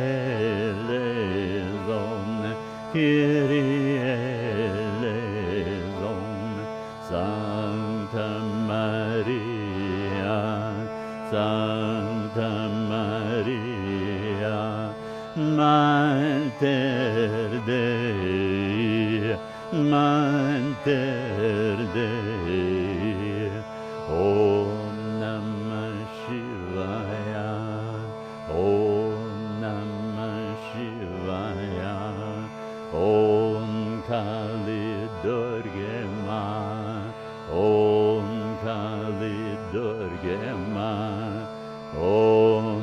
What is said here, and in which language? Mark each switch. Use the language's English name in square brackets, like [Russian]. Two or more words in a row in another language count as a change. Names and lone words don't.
[Greek] ἐλέησον, Κύριε ἐλέησον, [Latin] Sancta Maria, Sancta Maria, Mater Dei, Mater Dei. [Sanskrit] ॐ नमः शिवाय, ॐ नमः शिवाय, ॐ काली दुर्गे मा, ॐ काली दुर्गे मा, ॐ